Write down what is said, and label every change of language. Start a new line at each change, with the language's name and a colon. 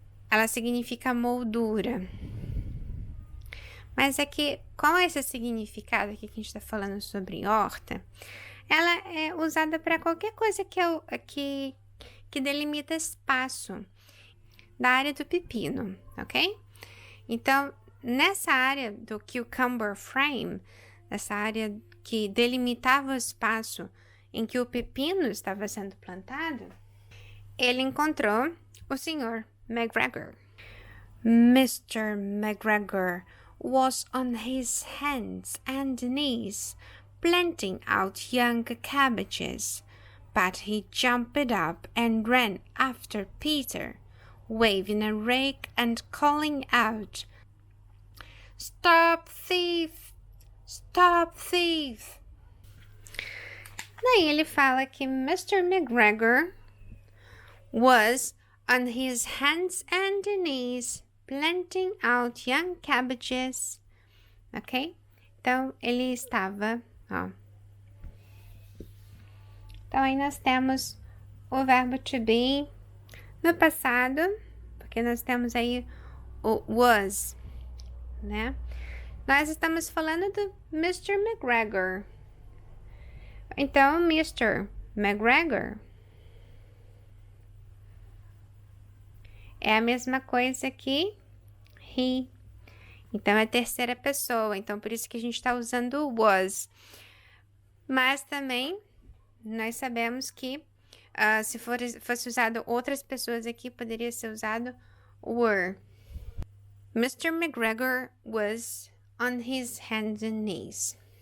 Portuguese: ela significa moldura. Mas é que, com esse significado aqui que a gente está falando sobre horta, ela é usada para qualquer coisa que delimita espaço da área do pepino, ok? Então, nessa área do cucumber frame, essa área que delimitava o espaço em que o pepino estava sendo plantado, ele encontrou o Sr.
English: McGregor. Mr. McGregor was on his hands and knees planting out young cabbages, but he jumped up and ran after Peter, waving a rake and calling out, "Stop thief! Stop thief!"
Portuguese: Daí ele fala que Mr.
English: McGregor was on his hands and knees planting out young cabbages, ok?
Portuguese: Então, ele estava, ó. Então, aí nós temos o verbo to be no passado, porque nós temos aí o was, né? Nós estamos falando do Mr. McGregor. Então, Mr. McGregor é a mesma coisa que he. Então, é a terceira pessoa. Então, por isso que a gente está usando o was. Mas também, nós sabemos que se fosse usado outras pessoas aqui, poderia ser usado were.
English: Mr. McGregor was on his hands and knees.